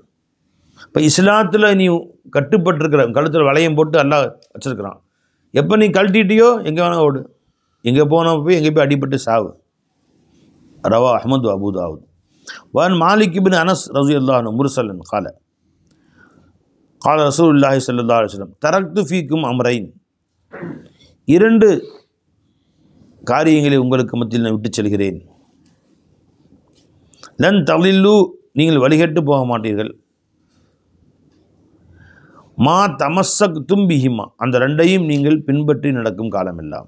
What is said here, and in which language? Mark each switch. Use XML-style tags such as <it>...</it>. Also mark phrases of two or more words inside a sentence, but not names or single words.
<ta>இப்போ இஸ்லாத்தில் நீ கட்டுப்பட்டுருக்கிற, கழுத்தில் வளையம் போட்டு எல்லாம் வச்சுருக்கிறான். எப்போ நீ கழட்டிட்டியோ எங்கே வேணால் ஓடு, எங்கே போனால் போய் எங்கே போய் அடிபட்டு சாவு.</ta> <ar>رواه أحمد أبو داود. عن مالك ابن أنس رضي الله عنه مرسلا قال قال رسول الله صلى الله عليه وسلم تركت فيكم أمرين, 2</ar> <ta>காரியங்களை உங்களுக்கு மத்தியில் நான் விட்டு செல்கிறேன்.</ta> <ar>لن تضلوا,</ar> <ta>நீங்கள் வழிகட்டு போக மாட்டீர்கள்.</ta> <ar>ما تمسكتم بهما,</ar> <ta>அந்த 2ஐயும் நீங்கள் பின்பற்றி நடக்கும் காலமெல்லாம்.</ta>